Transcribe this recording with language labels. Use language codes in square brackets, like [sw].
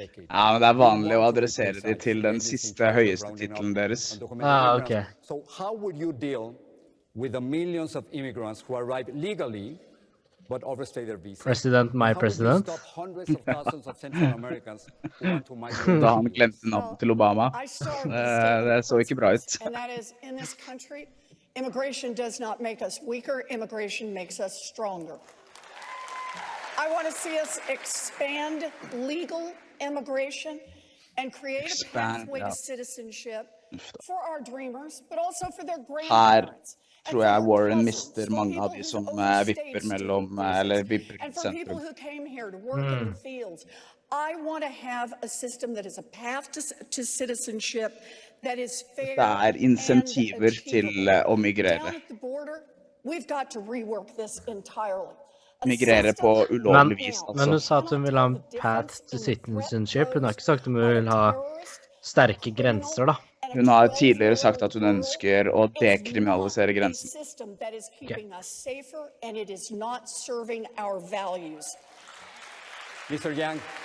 [no] Ja, men det vanlig å adressere de til den siste høyeste titelen deres. Ok. [en] So how would you deal with the millions of immigrants who arrive legally but overstay their visa. President, my president. Stop hundreds of thousands of Central Americans who want to migrate. [no] Da han glemte navnet til Obama. Det så ikke bra ut. [en] And that is, in this country, immigration does not make us weaker. Immigration makes us stronger. I want to see us expand legal immigration and create a pathway to citizenship for our dreamers, but also for their grandparents. [no] Tror jeg Warren mister mange av de som vipper mellom, eller vipper [en] And for people who came here to work in the fields, I want to have a system that is a path to citizenship that is fair. [no] Det insentiver til å migrere. [en] Down at the border, we've got to rework this entirely. [no] Migrere på ulovlig vis, altså. Men hun sa at hun vil ha en [en] path to citizenship. [no] Hun har ikke sagt at hun vil ha sterke grenser, da. Hun har tidligere sagt at hun ønsker å dekriminalisere grensen. [en] Mr. Yang.